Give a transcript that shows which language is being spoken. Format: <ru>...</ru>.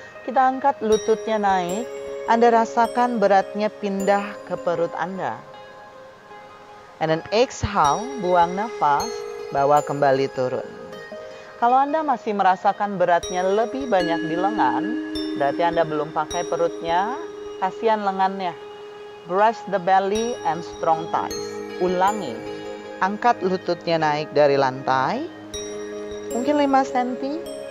<id>Kita angkat lututnya naik, Anda rasakan beratnya pindah ke perut Anda.</id> <en>And then exhale,</en> <id>buang nafas, bawa kembali turun. Kalau Anda masih merasakan beratnya lebih banyak di lengan, berarti Anda belum pakai perutnya, kasihan lengannya.</id> <en>Brush the belly and strong thighs.</en> <id>Ulangi. Angkat lututnya naik dari lantai, mungkin 5 cm.</id>